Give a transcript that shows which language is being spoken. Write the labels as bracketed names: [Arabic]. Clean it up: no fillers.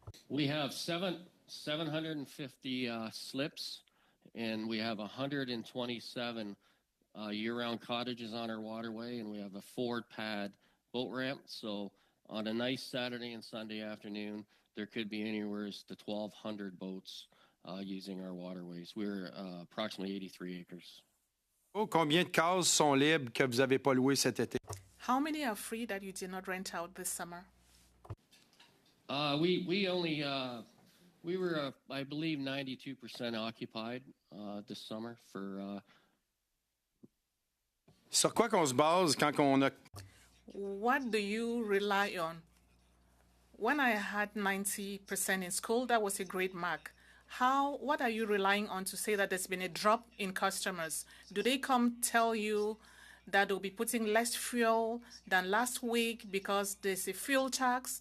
[English] We have 750 slips, and we have 127 year-round cottages on our waterway, and we have a forward pad boat ramp. So on a nice Saturday and Sunday afternoon, there could be anywhere to 1,200 boats using our waterways. We're approximately 83 acres. [French] Oh, combien de cases sont libres que vous n'avez pas louées cet été? [English] How many are free that you did not rent out this summer? We only we were I believe 92% occupied this summer for. [French] Sur quoi qu'on se base quand on a... [English] What do you rely on? When I had 90% in school, that was a great mark. What are you relying on to say that there's been a drop in customers? Do they come tell you that they'll be putting less fuel than last week because there's a fuel tax?